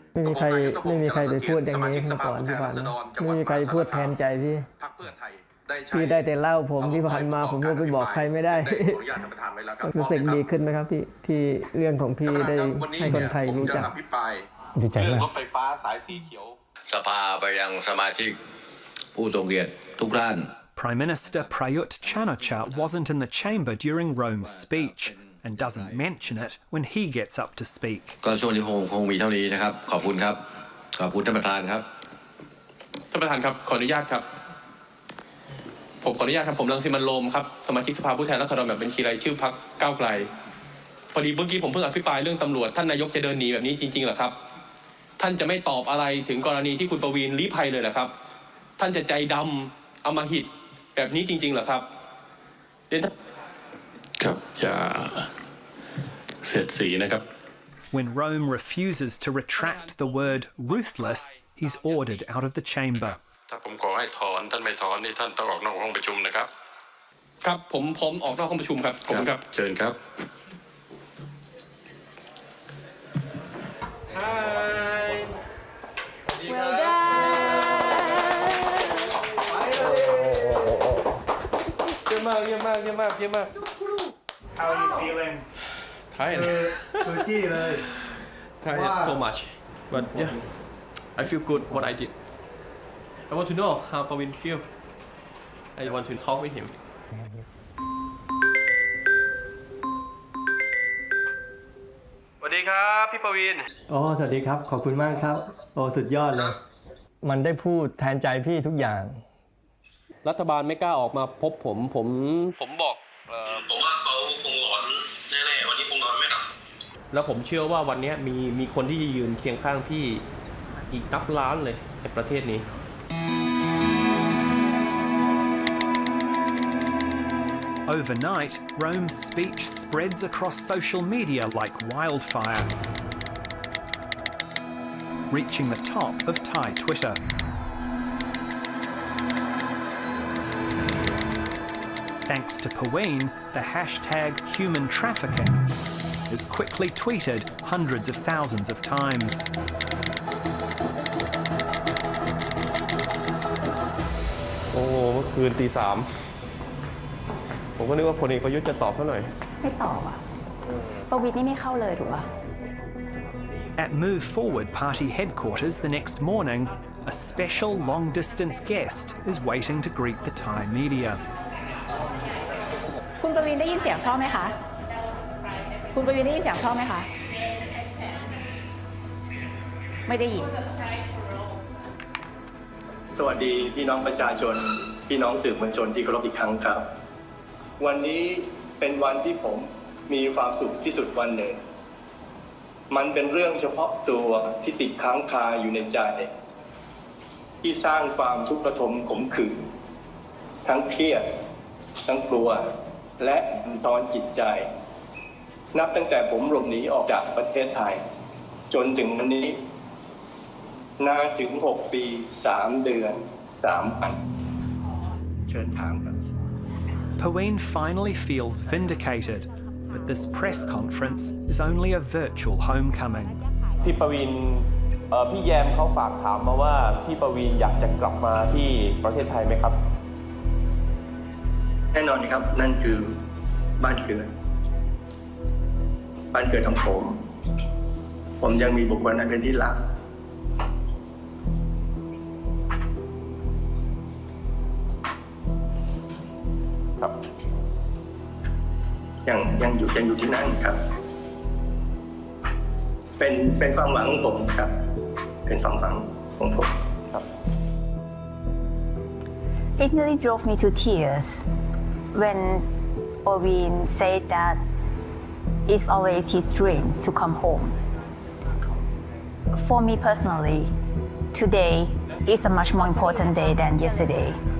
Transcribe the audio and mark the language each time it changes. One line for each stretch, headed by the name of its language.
Thai: ไม่มีใครไปพูดอย่างนี้มาก่อนที่ผ่านมาไม่มีใครพูดแทนใจที่ได้แต่เล่าผมที่ผ่านมาผมก็ไปบอกใครไม่ได้รู้สึกดีขึ้นไหมครับที่เรื่องของพี่ได้ให้คนไทยรู้จักดีใจมาก รถไฟฟ้าสายสีเขียวสภาไปยังสมาชิกผู้ทรงเกียรติทุกท่าน
English: Prime Minister Prayut Chan-o-cha wasn't in the chamber during Rome's speech and doesn't mention it when he gets up to speak.
Thai: ก็ช่วงนี้คงมีเท่านี้นะครับขอบคุณครับขอบคุณท่านประธานครับ ท่านประธานครับขออนุญาตครับผมขออนุญาตครับผมรังสิมันต์โรมครับสมาชิกสภาผู้แทนราษฎรแบบบัญชีรายชื่อพรรคก้าวไกลพอดีเมื่อกี้ผมเพิ่งอภิปรายเรื่องตำรวจท่านนายกจะเดินหนีแบบนี้จริงๆเหรอครับท่านจะไม่ตอบอะไรถึงกรณีที่คุณประวีณลี้ภัยเลยเหรอครับท่านจะใจดำอำมหิตแบบนี้จริงๆเหรอครับ ครับจะเสียดสีนะครับ
English: When Rome refuses to retract the word ruthless, he's ordered out of the chamber.
Thai: ถ้าผมขอให้ถอนท่านไม่ถอนนี่ท่านต้องออกนอกห้องประชุมนะครับ ครับผมออกนอกห้องประชุมครับผมครับ เชิญครับ
English: Well done
Thai: เยี่ยมมาก
English: How are you feeling? Tired. Tired so much, but yeah, I feel good what I did. I want to know how Paween feel. I want to talk with him.
Thai: สวัสดีครับพี่ประวีณ สวัสดีครับขอบคุณมากครับสุดยอดเลยมันได้พูดแทนใจพี่ทุกอย่าง รัฐบาลไม่กล้าออกมาพบผมบอก ผมว่าเขาคงร้อนแน่ๆวันนี้คงนอนไม่หลับ แล้วผมเชื่อว่าวันนี้มีคนที่จะยืนเคียงข้างพี่อีกนับล้านเลยในประเทศนี้
English: Overnight, Rome's speech spreads across social media like wildfire, reaching the top of Thai Twitter. Thanks to Paween, the hashtag human trafficking is quickly tweeted hundreds of thousands of times.
Thai: เมื่อคืนตี 3ผมก็นึกว่าพลเอกประยุทธ์จะตอบซะหน่อย ไม่ตอบประวิตรนี่ไม่เข้าเลยถูกป่ะ
English: At Move Forward Party headquarters the next morning, a special long-distance guest is waiting to greet the Thai media.
Thai: คุณประวิตรได้ยินเสียงชอบไหมคะคุณประวิตรได้ยินเสียงชอบไหมคะไม่ได้ยิน สวัสดีพี่น้องประชาชนพี่น้องสื่อมวลชนที่เคารพอีกครั้งครับวันนี้เป็นวันที่ผมมีความสุขที่สุดวันหนึ่งมันเป็นเรื่องเฉพาะตัวที่ติดค้างคาอยู่ในใจที่สร้างความทุกข์ระทมขมขื่นทั้งเครียดทั้งกลัวและบั่นทอนจิตใจ นับตั้งแต่ผมหลบหนีออกจากประเทศไทยจนถึงวันนี้นานถึง6 ปี 3 เดือน 3 วันเชิญถามครับ
English: Paween finally feels vindicated, but this press conference is only a virtual homecoming.
Thai: พี่ประวินพี่แยมเขาฝากถามมาว่าพี่ประวินอยากจะกลับมาที่ประเทศไทยไหมครับ แน่นอนครับนั่นคือบ้านเกิดของผมยังมีบุคคลนั้นเป็นที่รัก ครับ ยังอยู่ที่นั่นครับเป็นความหวังของผมครับเป็นความหวังของผมครับ
English: It nearly drove me to tears when Paween said that it's always his dream to come home. For me personally, today is a much more important day than yesterday.